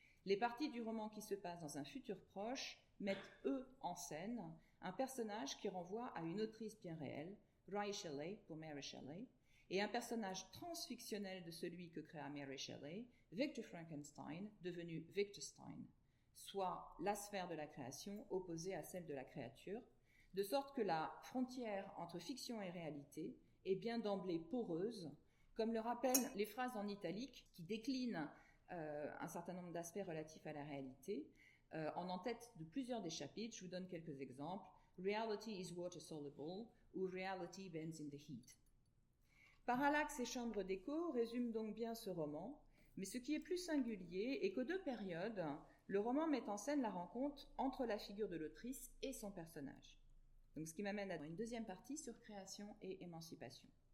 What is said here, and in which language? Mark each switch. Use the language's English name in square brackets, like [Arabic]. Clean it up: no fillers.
[French] les parties du roman qui se passent dans un futur proche mettent eux en scène un personnage qui renvoie à une autrice bien réelle, Ray Shelley pour Mary Shelley, et un personnage transfictionnel de celui que créa Mary Shelley, Victor Frankenstein, devenu Victor Stein, soit la sphère de la création opposée à celle de la créature, de sorte que la frontière entre fiction et réalité est bien d'emblée poreuse, comme le rappellent les phrases en italique qui déclinent un certain nombre d'aspects relatifs à la réalité, en tête de plusieurs des chapitres. Je vous donne quelques exemples. [English] Reality is water soluble [French] ou [English] Reality bends in the heat. [French] Parallaxe et chambre d'écho résument donc bien ce roman, mais ce qui est plus singulier est qu'aux 2 périodes, le roman met en scène la rencontre entre la figure de l'autrice et son personnage. Donc, ce qui m'amène à une deuxième partie sur création et émancipation.